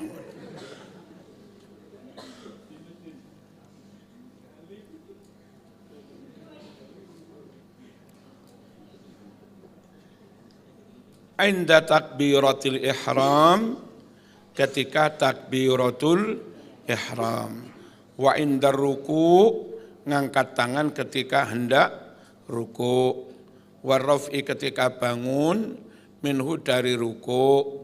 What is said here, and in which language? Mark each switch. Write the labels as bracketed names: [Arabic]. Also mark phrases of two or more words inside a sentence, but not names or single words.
[Arabic] عند تكبيرة الإحرام, [Indonesian] ketika takbiratul ihram. [Arabic] وعند الركوع, [Indonesian] ngangkat tangan ketika hendak ruku. [Arabic] والرفع, [Indonesian] ketika bangun, minhu, dari ruku.